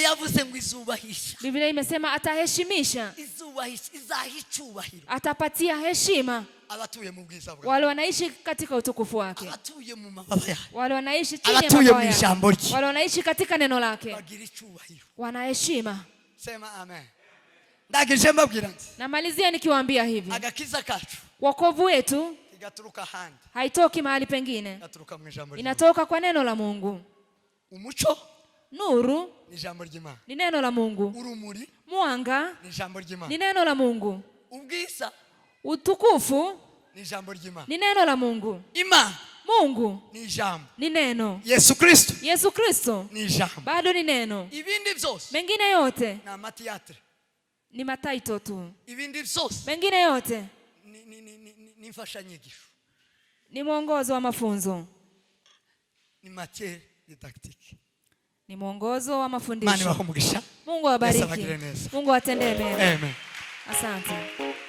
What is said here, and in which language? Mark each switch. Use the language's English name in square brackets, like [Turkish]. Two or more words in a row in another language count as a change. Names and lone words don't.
[Swahili] Biblia imesema ataheshimisha, atapatia heshima wale wanaishi katika utukufu wake, wale wanaishi chini ya mabawa yake, wale wanaishi katika neno lake, wanaheshima. Sema amen. Namalizia nikiwaambia hivi. [Rundi] Agakiza kacu, [Swahili] wokovu wetu [Rundi] igaturuka handi, [Swahili] haitoki mahali pengine, inatoka kwa neno la Mungu. [Rundi] Umuco, [Swahili] nuru, [Rundi] ni jambo ry'Imana, [Swahili] ni neno la Mungu. [Rundi] Urumuri, [Swahili] mwanga, [Rundi] ni jambo ry'Imana, [Swahili] ni neno la Mungu. [Rundi] Ubwiza, [Swahili] utukufu, [Rundi] ni jambo ry'Imana, [Swahili] ni neno la Mungu. [Rundi] Imana, [Swahili] Mungu, [Rundi] ni jambo, [Swahili] ni neno. [Rundi] Yesu Kristo, [Swahili] Yesu Kristo, [Rundi] ni jambo, [Swahili] bado ni neno. [Rundi] Ibindi byose, [Swahili] mengine yote [Rundi] na matiyatre, [Swahili] ni mataito tu. [Rundi] Ibindi byose, [Swahili] mengine yote [Rundi] ni mfashanyigisho, [Swahili] ni mwongozo wa mafunzo, [French] ni matière didactique, [Swahili] ni mwongozo wa mafundisho. Mungu awabariki. Mungu atendee mema. Amen. Asante.